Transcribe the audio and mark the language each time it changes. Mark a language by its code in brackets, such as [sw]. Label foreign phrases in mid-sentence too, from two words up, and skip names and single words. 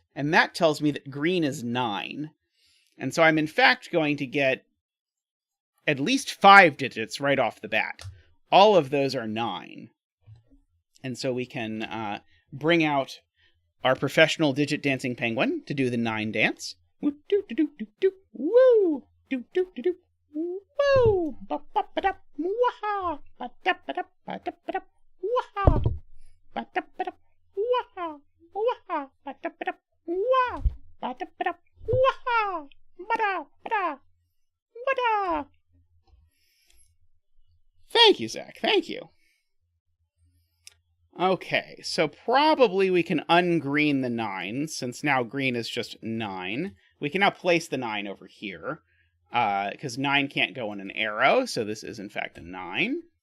[en] And that tells me that green is 9. And so I'm in fact going to get at least 5 digits right off the bat. All of those are 9. And so we can bring out our professional digit dancing penguin to do the 9 dance. Woo doo doo doo doo doo. Woo doo doo doo doo. Woo ba ba ba da waha ba da ba da ba da ba da waha ba da ba da waha waha ba da ba da wa ba da ba da waha ba da ba da ba da. Thank you, Zach. Thank you. Okay, so probably we can ungreen the 9, since now green is just 9. We can now place the 9 over here, because 9 can't go on an arrow, so this is in fact a 9.